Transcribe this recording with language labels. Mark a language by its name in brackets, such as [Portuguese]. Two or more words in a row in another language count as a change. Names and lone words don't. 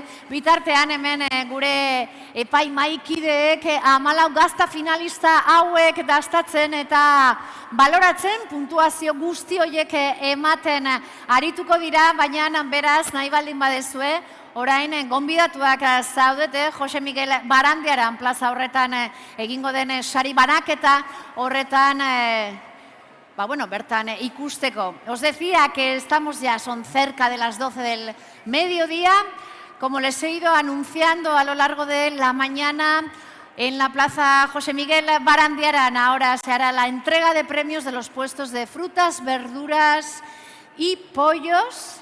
[Basque] Bitartean hemen gure epai maikideek 14 gazta finalista hauek dastatzen eta baloratzen puntuazio guzti horiek ematen arituko dira, baina beraz nahi baldin badezue, orain gonbidatuak zaudete Jose Miguel Barandiaran plaza horretan egingo den sari banaketa horretan bertan ikusteko. [Spanish] Os decía que estamos ya, son cerca de las 12 del mediodía. Como les he ido anunciando a lo largo de la mañana, en la plaza José Miguel Barandiaran ahora se hará la entrega de premios de los puestos de frutas, verduras y pollos.